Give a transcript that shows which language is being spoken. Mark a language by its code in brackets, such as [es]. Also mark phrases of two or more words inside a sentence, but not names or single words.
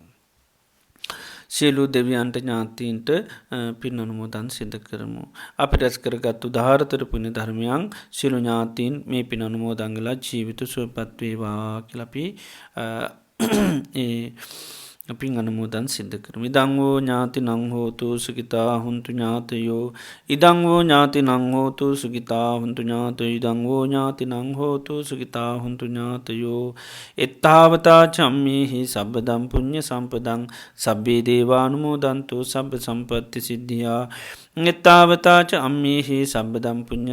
[si] සියලු දෙවියන්ට ඥාතීන්ට පින් අනුමෝදන් සිද්ධ කරමු. අපි රැස් කරගත්තු ධාරතර පුුණ ධර්මයන් සිලු ඥාතීන් මේ පින් අනුමෝදංගලා ජීවිත සුවපත්වේවා කියලපි පින් අනමෝදන් සිද්ධ කරම. [pi] ඉදංවෝ ඥාති නංහෝතු සුගිතා හුන්තු ඥාතයෝ ඉදංවෝ ඥාති නංහෝතු සුගිතා හුන්තු ඥාතය ඉදංවෝ ඥාති නංහෝතු සුගිතා හුන්තු ඥාතයෝ එත්තාවතා චම්මේහි සබ්බදම් පුුණ්්‍ය සම්පදං සබ්බේ දේවානුමෝදන්තු සබ්බ සම්පත්ති සිද්ධියා එත්තාවතාච අම්මේහි සබ්බදම් පුුණ්්‍ය